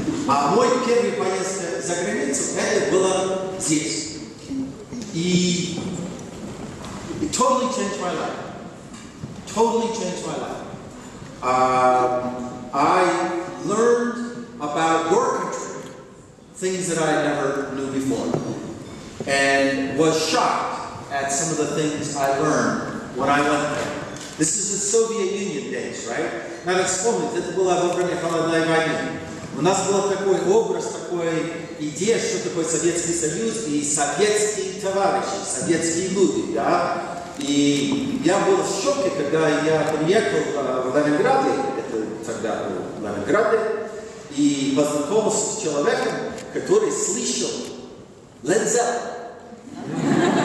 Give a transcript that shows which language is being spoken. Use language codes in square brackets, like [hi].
[ru] А мой первый поездка за границу, это было здесь. [en] И it totally changed my life. Totally changed my life. I learned about your country, things that I never knew before, and was shocked at some of the things I learned when I went there. This is the Soviet Union days, right? [ru] Надо вспомнить, это было во время холодной войны. У нас был такой образ, такой идея, что такое Советский Союз и советские товарищи, советские люди, да? И я был в шоке, когда я приехал в Ленинград, это тогда был Ленинград, и познакомился с человеком, который слышал Led Zeppelin.